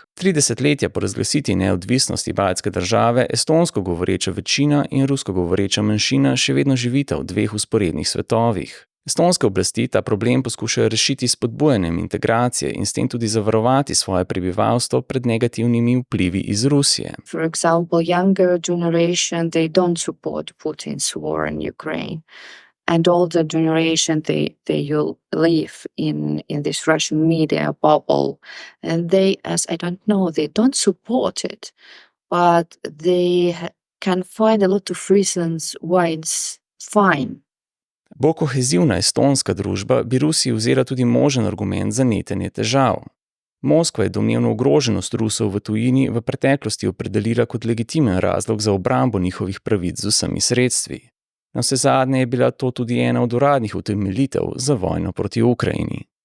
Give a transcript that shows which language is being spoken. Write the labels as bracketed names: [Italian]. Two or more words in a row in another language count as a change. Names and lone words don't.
[Slovenian] 30 letja po razglasitvi neodvisnosti baltske države estonsko govoreča večina in rusko govoreča manjšina še vedno živita v 2 vzporednih svetovih. Estonske oblasti ta problem poskušajo rešiti s spodbujanjem integracije in s tem tudi zavarovati svoje prebivalstvo pred negativnimi vplivi iz Rusije. [English] For example, younger generation, they don't support Putin's war in Ukraine. And older generation, they live in this Russian media bubble. And they, as I don't know, they don't support it. But they can find a lot of reasons why it's fine. [Slovenian] Bolj kohezivna estonska družba bi Rusiji vzela tudi možen argument za netenje težav. Moskva je domnevno ogroženost Rusov v tujini v preteklosti opredelila kot legitimen razlog za obrambo njihovih pravic z vsemi sredstvi. Navsezadnje je bila to tudi ena od uradnih utemeljitev za vojno proti Ukrajini.